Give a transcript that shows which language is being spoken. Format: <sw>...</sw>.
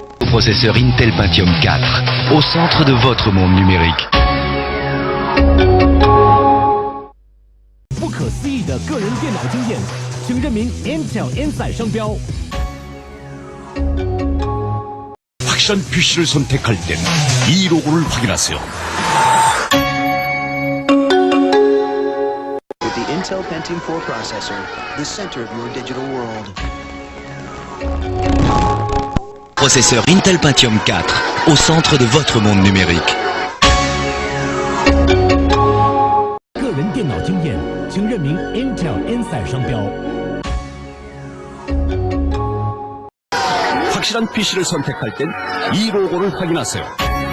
<fr>Processeur Intel Pentium 4, au centre de votre monde numérique.</fr> <zh>不可思议的个人电脑经验，请认明 Intel Inside 商标。</zh> <ko>확실한 PC를 선택할 땐 이 로고를 확인하세요.</ko> <en>With the Intel Pentium 4 processor, the center of your digital world.</en> <fr>Processeur Intel Pentium 4, au centre de votre monde numérique.</fr> <zh>个人电脑经验，请认明 Intel Inside 商标。</zh> <ko>확실한 PC를 선택할 땐 이 로고를 확인하세요.</ko>